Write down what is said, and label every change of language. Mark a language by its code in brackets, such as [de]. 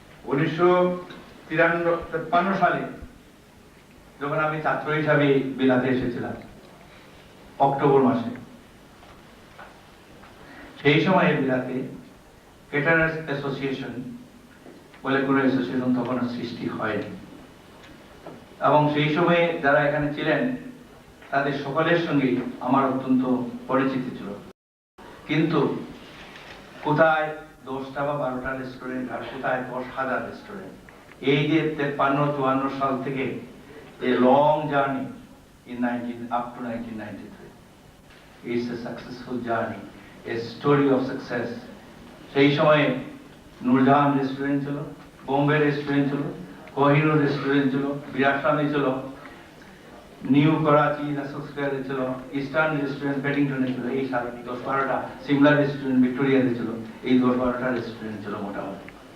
[bn] 1953 সালে যখন আমি ছাত্র হিসাবে বিলাতে এসেছিলাম অক্টোবর মাসে, সেই সময় বিলাতে ক্যাটারার্স অ্যাসোসিয়েশন বলে কোনো অ্যাসোসিয়েশন তখন সৃষ্টি হয়নি, এবং সেই সময়ে যারা এখানে ছিলেন তাদের সকলের সঙ্গে আমার অত্যন্ত পরিচিতি ছিল। কিন্তু কোথায় 10টা বা 12টা রেস্টুরেন্ট আর কোথায় 10,000 রেস্টুরেন্ট, এই যে 53-54 সাল থেকে [en] a long journey up to 1993. It's a successful journey, a story of success. [bn] সেই সময়ে নূরজাহান রেস্টুরেন্ট ছিল, বোম্বে রেস্টুরেন্ট ছিল, কোহিনুর রেস্টুরেন্ট ছিল, বিরাটস্বামী ছিল, নিউ করাচি রাসেল স্কয়ারে ছিল, ইস্টার্ন রেস্টুরেন্ট পেটিংটনে ছিল, এই 10-12টা সিমলা রেস্টুরেন্ট ভিক্টোরিয়াতে ছিল, এই 10-12টা রেস্টুরেন্ট ছিল মোটামুটি।